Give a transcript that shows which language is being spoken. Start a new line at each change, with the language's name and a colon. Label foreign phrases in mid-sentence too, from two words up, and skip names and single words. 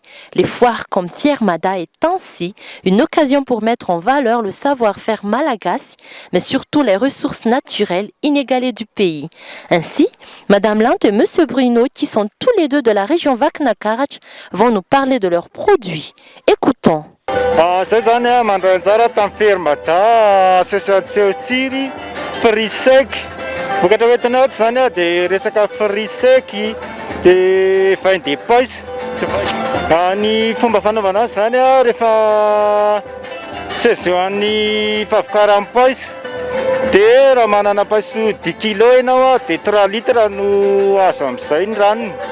French: Les foires comme Fiermada est ainsi une occasion pour mettre en valeur le savoir-faire malagasy, mais surtout les ressources naturelles inégalées du pays. Ainsi, Madame Lante et Monsieur Bruno, qui sont tous les deux de la région Vaknakarach, vont nous parler de leurs produits. Écoutons.
Malagasy: Zay zany mandransara tamin'ny Fiermada, association tsiry,
French: fruits secs.
Malagasy: Vokatra hoentina ohatra zany dia resaka
French: fruits secs
Malagasy: dia
French: vin d'époisse.
Malagasy: Ny fomba fanaovana azy zany rehefa saison'ny favokaran'ny paisy dia raha manana paisy 10 kg ianao dia 3 litres no azo amin'izay ny ranony.